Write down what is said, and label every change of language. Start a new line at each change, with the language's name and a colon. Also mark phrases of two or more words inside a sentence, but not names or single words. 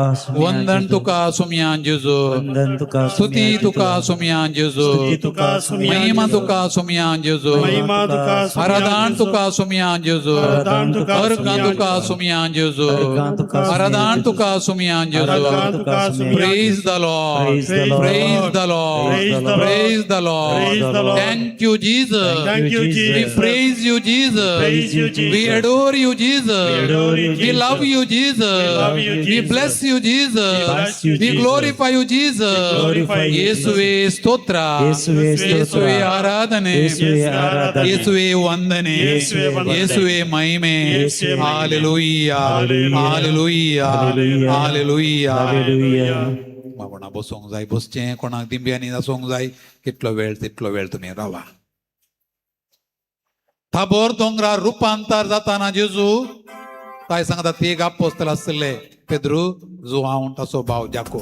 Konkani: वंदन तुका सुमयान जेजू, वंदन तुका स्तुती तुका सुमयान जेजू, तुका सुमयान महिमा तुका सुमयान जेजू, महिमा तुका आराधन तुका सुमयान जेजू, आराधन तुका अर्गां तुका सुमयान जेजू, अर्गां तुका आराधन तुका सुमयान जेजू. अर्गां तुका सुमयान
English: Praise the Lord, Praise the Lord. praise the Lord, Praise the Lord. praise the Lord. Praise the Lord. Thank you, Jesus. Thank you, We Jesus. praise you, Jesus. Praise you, Jesus. We adore you, Jesus. We adore you, We Jesus. love you, Jesus. We love you, We Jesus. bless you, Jesus. We bless you, We Jesus. glorify you, Jesus. glorify you,
Kannada: ಯೇಸುವೆ ಸ್ತೋತ್ರ, ಯೇಸುವೆ ಸ್ತೋತ್ರ, ಯೇಸುವೆ ಆರಾಧನೆ, ಯೇಸುವೆ ಆರಾಧನೆ, ಯೇಸುವೆ ವಂದನೆ, ಯೇಸುವೆ ವಂದನೆ, ಯೇಸುವೆ ಮಹಿಮೆ. ಯೇಸುವೆ ಮಹಿಮೆ.
Konkani: हालेलुया, हालेलुया, हालेलुया, हालेलुया. हालेलुया. कोणा बसोंक जाय बसचें, कोणाक दिंब्यांनी नाचोंक जाय, कितलो वेळ तितलो वेळ तुमी रावा. थाबोर दोंगरार रुपांतर जाताना जेजू काय सांगता ते एक आपोस्तल आसले पेद्रू, जुआंव ताचो भाव जाकोब.